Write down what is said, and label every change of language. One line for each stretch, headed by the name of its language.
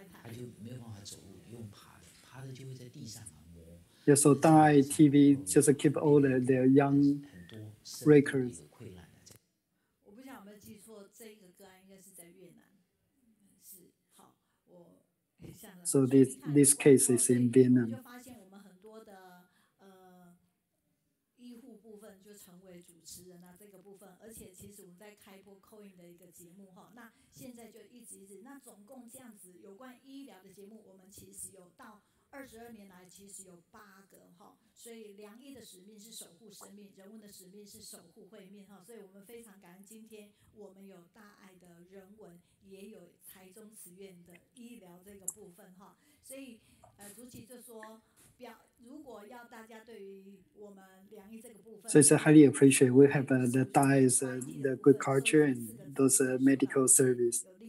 Chinese: 他就没有办法走路，用爬的，爬的就会在地上磨。
English: Yeah, so Daai TV just keep all their young records.
Chinese: 我不想有没有记错，这个个案应该是在越南。是好，我
English: So this case is in Vietnam.
Chinese: 就发现我们很多的医护部分就成为主持人啊，这个部分，而且其实我们在开播 Coin 的一个节目哈，那现在就一直，那总共这样子有关医疗的节目，我们其实有到 22年来其实有8个哈，所以良医的使命是守护生命，人文的使命是守护慧命哈，所以我们非常感恩今天我们有大爱的人文，也有台中慈院的医疗这个部分哈，所以主席就说。如果要大家对于我们良医这个部分
English: So it's highly appreciated. We have the Daai's the good culture and those medical service.